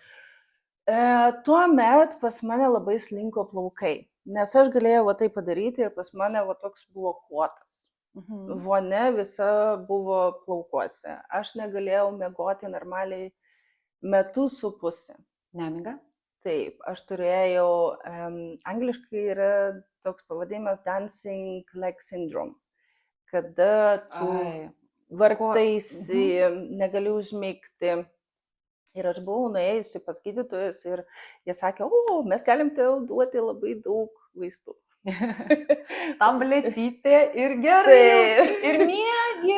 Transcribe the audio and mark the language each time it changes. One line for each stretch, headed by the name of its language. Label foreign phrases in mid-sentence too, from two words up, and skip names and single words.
Lithuanian: Tuomet pas mane labai slinko plaukai, nes aš galėjau tai padaryti ir pas mane toks buvo kuotas. Vonia visa buvo plaukuose. Aš negalėjau miegoti normaliai 1,5 metų. Nemiga? Taip, aš turėjau, angliškai yra toks pavadinimas
English: dancing leg syndrome,
Lithuanian: kada tu vartaisi, negali užmigti. Ir aš buvau nuėjusi pas gydytojus ir jie sakė, mes galim tau duoti labai daug vaistų. Tabletytė ir gerai, ir miegi.